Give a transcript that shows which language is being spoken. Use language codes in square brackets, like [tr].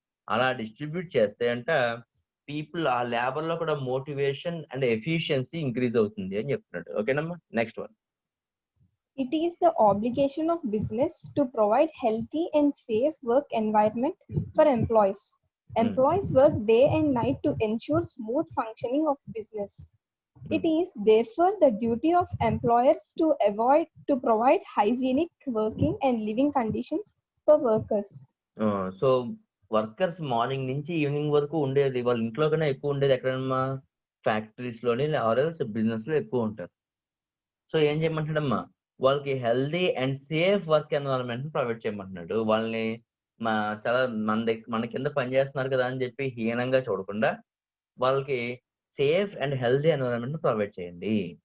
[te] అలా డిస్ట్రిబ్యూట్ చేస్తే అంట పీపుల్, ఆ లేబర్ లో కూడా [en] motivation and efficiency [te] ఇంక్రీజ్ అవుతుంది అని చెప్తున్నాడు. ఓకేనమ్మా? Next one. [en] It is the obligation of business to provide healthy and safe work environment for employees. Employees work day and night to ensure smooth functioning of business. It is therefore the duty of employers to provide hygienic working and living conditions for workers. [te] So workers morning నుంచి evening వరకు ఉండేది వాళ్ళ ఇంట్లో కన్నా ఎక్కువ ఉండేది ఎక్కడమ్మా? Factories లోని ఆర్ఎల్స్ బిజినెస్ లో ఎక్కువ ఉంటారు. సో ఏం చేయమంటాడమ్మా? వాళ్ళకి [en] healthy and safe work environment [te] provide చేయమంటున్నాడు. వాళ్ళని చాలా మన కింద పనిచేస్తున్నారు కదా అని చెప్పి హీనంగా చూడకుండా వాళ్ళకి [en] safe and healthy environment [te] provide చేయండి.